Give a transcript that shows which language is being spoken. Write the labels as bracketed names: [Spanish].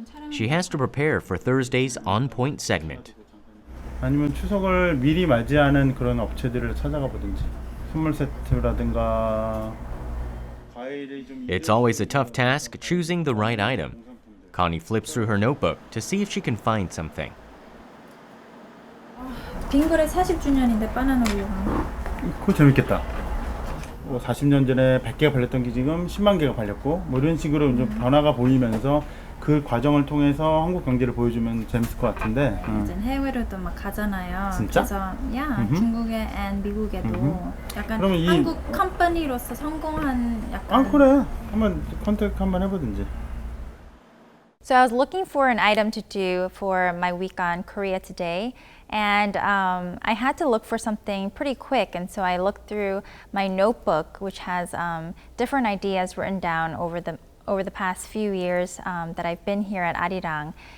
[English] She has to prepare for Thursday's On Point segment. [Korean] 아니면 추석을 미리 맞이하는 그런 업체들을 찾아가 보든지 선물 세트라든가 과일이 좀 [English] It's always a tough task choosing the right item. Connie flips through her notebook to see if she can find something. [Korean] 빙그레 40주년인데 바나나 우유가 그거 재밌겠다. 40년 전에 100개가 팔렸던 게 지금 10만 개가 팔렸고 뭐 이런 식으로 좀 변화가 보이면서 그 과정을 통해서 한국 경제를 보여주면 재밌을 것 같은데. 이제 해외로도 막 가잖아요. 진짜? 그래서 중국에 and 미국에도 약간 그러면 한국 컴퍼니로서 성공한 약간. 아 그래. 한번 컨택 한번 해보든지. [English] So I was looking for an item to do for my week on Korea Today, and I had to look for something pretty quick, and so I looked through my notebook, which has different ideas written down over the past few years that I've been here at Arirang.